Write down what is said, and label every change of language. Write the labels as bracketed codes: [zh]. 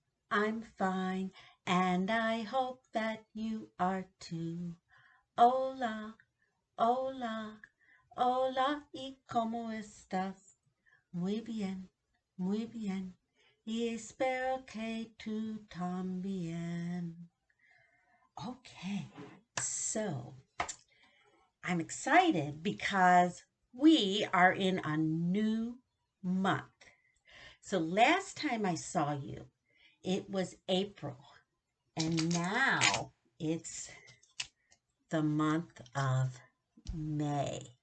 [en] I'm fine, and I hope that you are too. [es] Hola, hola, hola, ¿y cómo estás? Muy bien, y espero que tú también. [en] Okay, so I'm excited because we are in a new month. So last time I saw you, it was April, and now it's the month of May.